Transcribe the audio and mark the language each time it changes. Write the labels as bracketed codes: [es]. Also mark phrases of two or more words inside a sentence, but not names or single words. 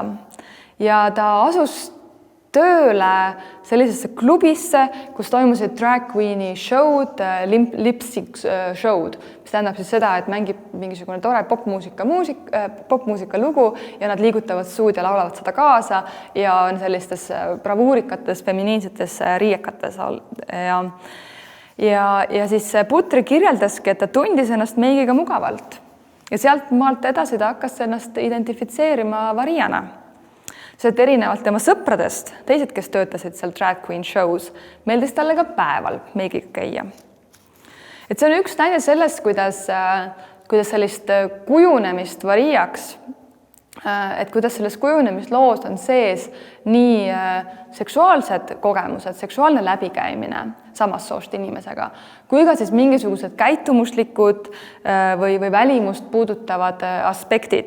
[et] Ja ta asus tööle sellisesse klubisse, kus toimusid [en] drag queen'i [et] show'd, lip-sync show'd, mis tähendab siis seda, et mängib mingisugune tore popmuusika lugu ja nad liigutavad suud ja laulavad seda kaasa ja on sellistes bravuurikates, feminiinsetes riiekates. Ja siis Putri kirjeldaski, et ta tundis ennast meigiga mugavalt ja sealt maalt edasi ta hakkas ennast identifitseerima variana. See, et erinevalt tema sõpradest, teised, kes töötasid seal [en] drag queen shows, [et] meeldis talle ka päeval meigiga käia. Et see on üks näide sellest, kuidas sellist kujunemist variaks, et kuidas selles kujunemisloos on sees nii seksuaalsed kogemused, seksuaalne läbikäimine samast soost inimesega, kui ka siis mingisugused käitumuslikud või välimust puudutavad aspektid.